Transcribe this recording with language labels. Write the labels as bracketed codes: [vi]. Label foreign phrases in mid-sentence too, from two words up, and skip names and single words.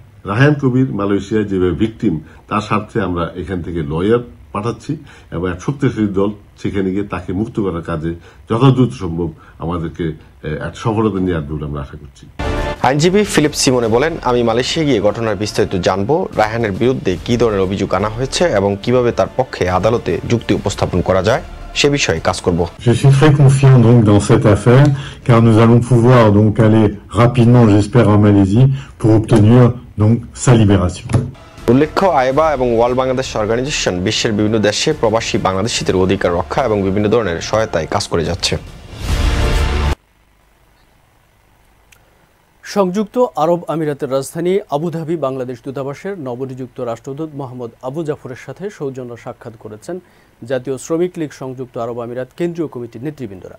[bn] রায়হান কবির মালয়েশিয়ায় যেভাবে ভিকটিম, তার স্বার্থে আমরা এখান থেকে লয়ার পাঠাচ্ছি এবং এক শক্তিশালী দল সেখানে গিয়ে তাকে মুক্ত করার কাজে যথাদ্রুত সম্ভব আমাদেরকে এক সফলতা নিয়ে আসবে বলে আমরা আশা করছি। আইনজীবী ফিলিপ সিমনে বলেন, আমি মালয়েশিয়া গিয়ে ঘটনার বিস্তারিত জানবো, রায়হানের বিরুদ্ধে কি ধরনের অভিযোগ আনা হয়েছে এবং কিভাবে তার পক্ষে আদালতে যুক্তি উপস্থাপন করা যায় সে বিষয়ে কাজ করব। [fr] Je suis très confiant donc dans cette affaire car nous allons pouvoir donc aller rapidement, j'espère, en Malaisie pour obtenir donc sa libération. [bn] উল্লেখ্য, আইবা এবং ওয়ার্ল্ড বাংলাদেশ অর্গানাইজেশন বিশ্বের বিভিন্ন দেশে প্রবাসী বাংলাদেশিদের অধিকার রক্ষা এবং বিভিন্ন ধরনের সহায়তায় কাজ করে যাচ্ছে। সংযুক্ত আরব আমিরাতের রাজধানী আবুধাবি বাংলাদেশ দূতাবাসের নবনিযুক্ত রাষ্ট্রদূত মোহাম্মদ আবু জাফরের সাথে সৌজন্য সাক্ষাৎ করেছেন জাতীয় শ্রমিক লীগ সংযুক্ত আরব আমিরাত কেন্দ্রীয় কমিটির নেতৃবৃন্দরা।